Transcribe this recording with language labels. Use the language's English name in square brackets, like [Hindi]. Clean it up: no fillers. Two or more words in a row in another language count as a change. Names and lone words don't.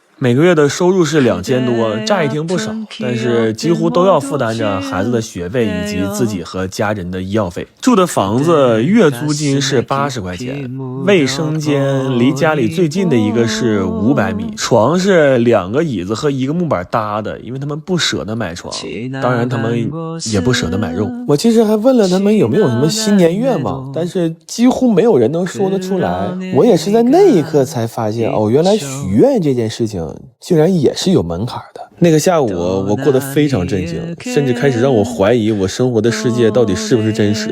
[Chinese] 每個月的收入是2000多，乍一聽不少，但是幾乎都要負擔着孩子的學費以及自己和家人的醫藥費。住的房子月租金是80塊錢，衛生間離家裡最近的一個是500米，床是2個椅子和1個木板搭的，因為他們不捨得買床，當然他們也不捨得買肉。我其實還問了他們有沒有什麼新年願望，但是幾乎沒有人能說得出來。我也是在那一刻才發現，哦，原來許願這件事情竟然也是有门槛的。那個下午我過得非常震驚，甚至開始讓我懷疑我生活的世界到底是不是真實。